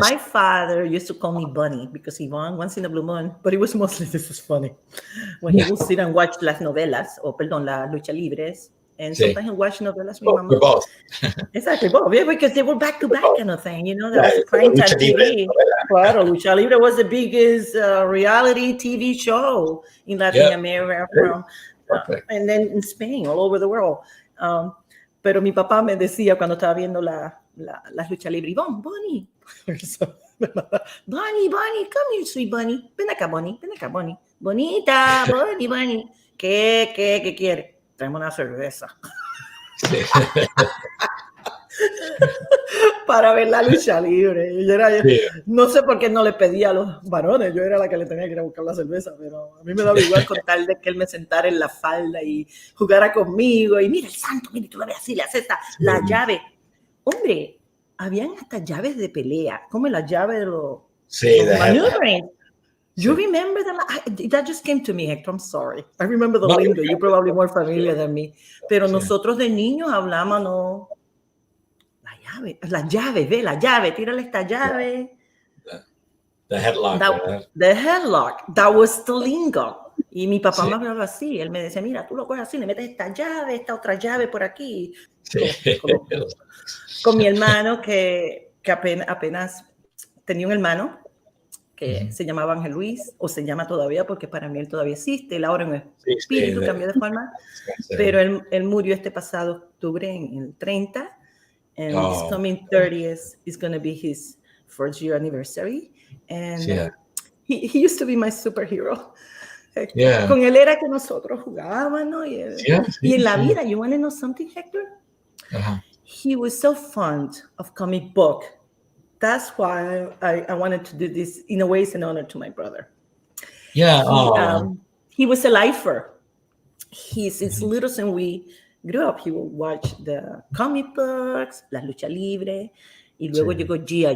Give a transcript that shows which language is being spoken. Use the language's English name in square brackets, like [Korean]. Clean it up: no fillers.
[English] My father used to call me Bunny because Yvonne, once in a blue moon, but it was mostly, this is funny, when he would sit and watch [Spanish] las novelas, las lucha libres, [English] and sometimes he'll watch novelas with Mama. Both. Exactly, both. Yeah, because they were back to back kind of thing, that was prime time TV. Claro, Lucha Libre was the biggest reality TV show in Latin America, and then in Spain, all over the world. [Spanish] Pero mi papá me decía cuando estaba viendo las lucha libre, Bonnie, Bonnie, [English] come here, sweet Bonnie. [Spanish] Ven acá, Bonnie. Bonita, Bonnie. ¿Qué quiere? Traemos una cerveza. Sí. Para ver la lucha libre. No sé por qué no le pedía a los varones, yo era la que le tenía que ir a buscar la cerveza, pero a mí me daba igual con tal de que él me sentara en la falda y jugara conmigo y mira el santo, mira, tú lo ves así, le haces la llave. Hombre, habían hasta llaves de pelea, como la llave de los maneuvering. [English] You remember that just came to me, Hector, I'm sorry. I remember the lingo, you're probably more familiar than me. [Spanish] Pero nosotros de niños hablábamos la llave, tírale esta llave. [English] The headlock. The headlock, that was the lingo. [Spanish] Y mi papá me hablaba así, él me decía, mira, tú lo coges así, le metes esta otra llave por aquí. Sí. Con mi hermano que apenas tenía un hermano que se llamaba Ángel Luis, o se llama todavía, porque para mí él todavía existe, él ahora en el espíritu cambió de forma, pero él murió este pasado octubre en el 30, [English] and this coming 30th is going to be his first year anniversary, and he used to be my superhero. [Spanish] Con él era que nosotros jugábamos, ¿no? Y en la vida, [English] you want to know something, Hector? He was so fond of comic book. That's why I wanted to do this. In a way, it's an honor to my brother. Yeah. He was a lifer. Since little since we grew up, he would watch the comic books, La Lucha Libre, [Spanish] y luego llegó [English] G.I.